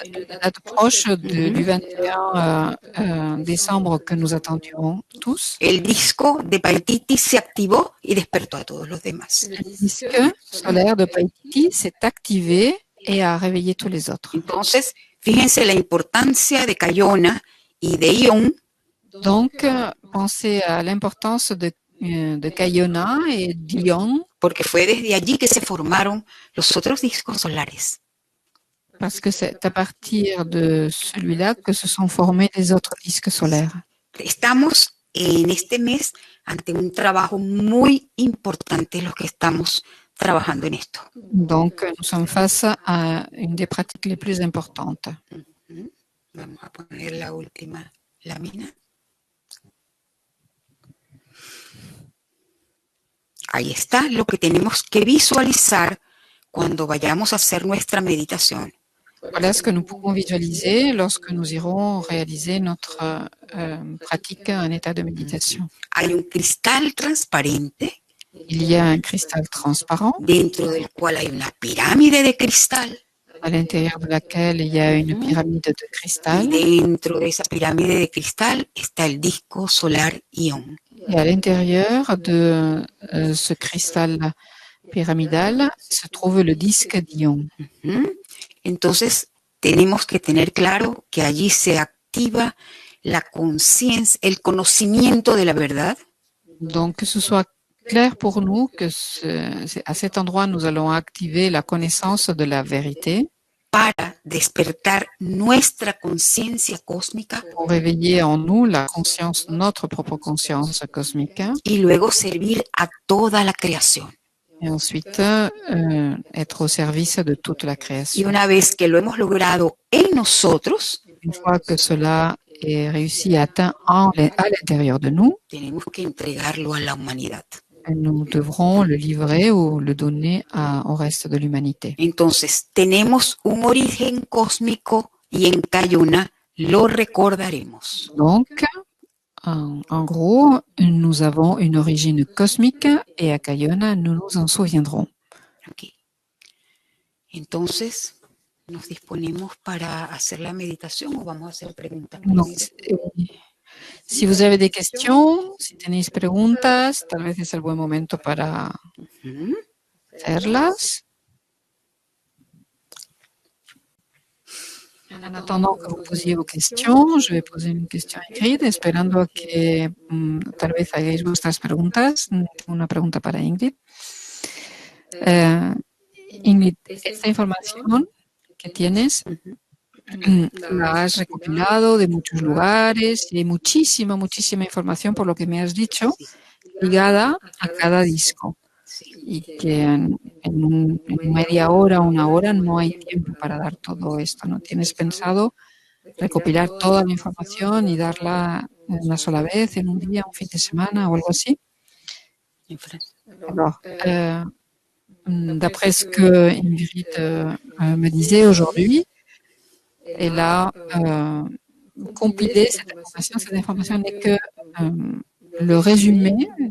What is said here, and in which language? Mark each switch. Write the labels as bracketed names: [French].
[French] une date proche du 21 décembre que nous attendions tous. [Spanish] El disco de Paititi se activó y despertó a todos los demás. [French] Le disque solaire de Paititi s'est activé et a réveillé tous les autres. [Spanish] Entonces, fíjense la importancia de Cayona y de Ion. [French] Donc, pensez à l'importance de Cayona et d'Ion, [Spanish] porque fue desde allí que se formaron los otros discos solares. [French] parce que c'est à partir de celui-là que se sont formés les autres disques solaires. [Spanish] Estamos en este mes ante un trabajo muy importante los que estamos trabajando en esto. [French] Donc, nous sommes face à une des pratiques les plus importantes. [Spanish] Vamos a poner la última lámina. Ahí está lo que tenemos que visualizar cuando vayamos a hacer nuestra meditación. [French] Voilà ce que nous pouvons visualiser lorsque nous irons réaliser notre pratique en état de méditation. [Spanish] Hay un cristal transparente [French] Il y a un cristal transparent [Spanish] dentro del cual hay una pirámide de cristal. [French] à l'intérieur de laquelle il y a une pyramide de cristal. [Spanish] Y dentro de esa pirámide de cristal está el disco solar Ion. [French] Et à l'intérieur de ce cristal pyramidal se trouve le disque d'Ion. [Spanish] Entonces, tenemos que tener claro que allí se activa la conciencia, el conocimiento de la verdad. [French] Donc, que ce soit clair pour nous que à cet endroit, nous allons activer la connaissance de la vérité [Spanish] para despertar nuestra conciencia cósmica [French] pour réveiller en nous la conscience, notre propre conscience cosmique, [Spanish] y luego servir a toda la creación. [French] et ensuite être au service de toute la [Spanish] Y [French] création. [Spanish] una vez que lo hemos logrado en nosotros, [French] Une fois que cela est réussi et atteint à l'intérieur de nous, [Spanish] tenemos que entregarlo a la humanidad. [French] nous devrons le livrer ou le donner au reste de l'humanité. [Spanish] Entonces, tenemos un origen cósmico y en Cayona lo recordaremos. [French] Donc, en gros, nous avons une origine cosmique et à Cayona, nous nous en souviendrons. [Spanish] Aquí. Entonces, ¿nos disponemos para hacer la meditación o vamos a hacer preguntas? [French] Donc, si vous avez des questions, [Spanish] si tenéis preguntas, tal vez es el buen momento para hacerlas. [French] En attendant que vous posiez vos questions, je vais poser une question écrite, [Spanish] esperando que tal vez hagáis vuestras preguntas. Una pregunta para Ingrid. Ingrid, esta información que tienes la has recopilado de muchos lugares y hay muchísima, muchísima información, por lo que me has dicho, ligada a cada disco. Y que en media hora, una hora, no hay tiempo para dar todo esto, ¿no? ¿Tienes pensado recopilar toda la información y darla una sola vez, en un día, un fin de semana o algo así? [French] Alors, d'après ce que Ingrid me disait aujourd'hui, elle a compilé cette information. Cette information n'est que le résumé